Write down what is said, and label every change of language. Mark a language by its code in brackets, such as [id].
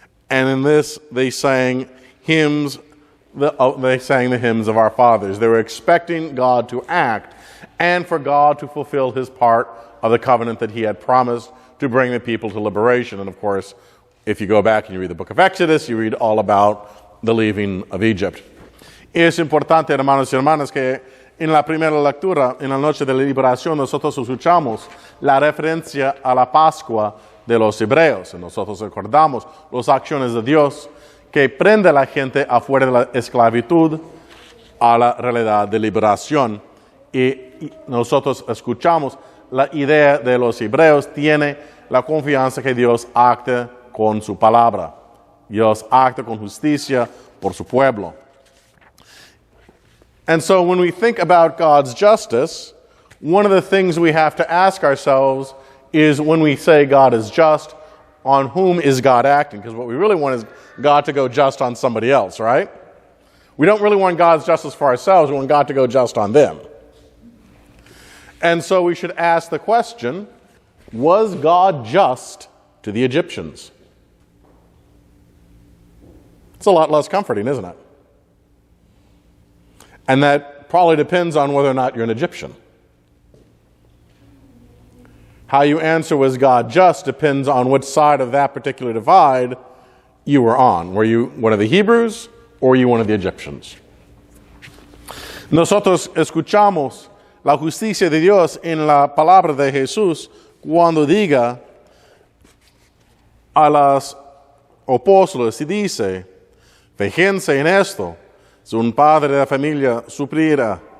[en] And in this they sang hymns. They sang the hymns of our fathers. They were expecting God to act and for God to fulfill his part of the covenant that he had promised to bring the people to liberation. And of course, if you go back and you read the book of Exodus, you read all about the leaving of Egypt. [es] Es importante, hermanos y hermanas, que en la primera lectura, en la noche de la liberación, nosotros escuchamos la referencia a la Pascua de los hebreos. Y nosotros recordamos las acciones de Dios que prende a la gente afuera de la esclavitud a la realidad de liberación. Y nosotros escuchamos la idea de los hebreos, tiene la confianza que Dios acta con su palabra. Dios acta con justicia por su pueblo. [en] And so when we think about God's justice, one of the things we have to ask ourselves is, when we say God is just, on whom is God acting? Because what we really want is God to go just on somebody else, right? We don't really want God's justice for ourselves. We want God to go just on them. And so we should ask the question, was God just to the Egyptians? It's a lot less comforting, isn't it? And that probably depends on whether or not you're an Egyptian. How you answer, was God just, depends on which side of that particular divide you were on. Were you one of the Hebrews or were you one of the Egyptians? [es] Nosotros escuchamos la justicia de Dios en la palabra de Jesús cuando diga a los apóstoles y dice, fíjense en esto, si un padre de la familia supliera,